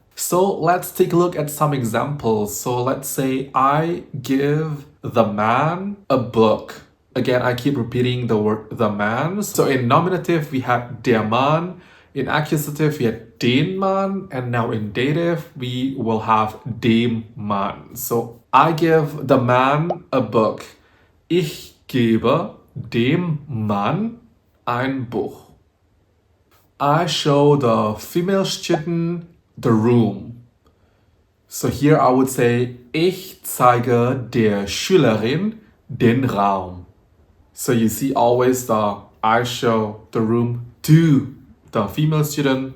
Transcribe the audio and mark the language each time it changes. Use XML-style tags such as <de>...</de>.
<en>So let's take a look at some examples. So let's say I give the man a book. Again, I keep repeating the word the man. So in nominative, we had</en> <de>der Mann.</de> <en>In accusative, we had</en> <de>den Mann.</de> <en>And now in dative, we will have</en> <de>dem Mann.</de> <en>So I give the man a book.</en> <de>Ich gebe dem Mann ein Buch.</de> <en>I show the female student the room. So here I would say,</en> <de>ich zeige der Schülerin den Raum.</de> <en>So you see always the I show the room to the female student.</en>